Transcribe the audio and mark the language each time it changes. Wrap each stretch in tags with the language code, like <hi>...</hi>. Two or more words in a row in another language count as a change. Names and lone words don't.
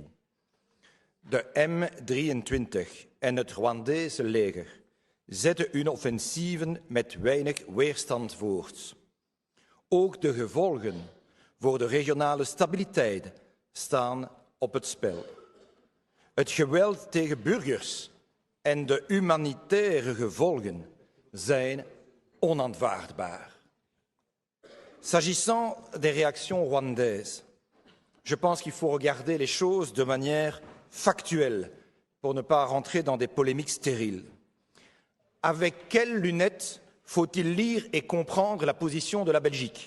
<nl>De M23 en het Rwandese leger zetten hun offensieven met weinig weerstand voort. Ook de gevolgen voor de regionale stabiliteit staan op het spel. Het geweld tegen burgers en de humanitaire gevolgen zijn onaanvaardbaar.</nl> <fr>S'agissant des réactions rwandaises, je pense qu'il faut regarder les choses de manière factuelle pour ne pas rentrer dans des polémiques stériles. Avec quelles lunettes faut-il lire et comprendre la position de la Belgique?</fr>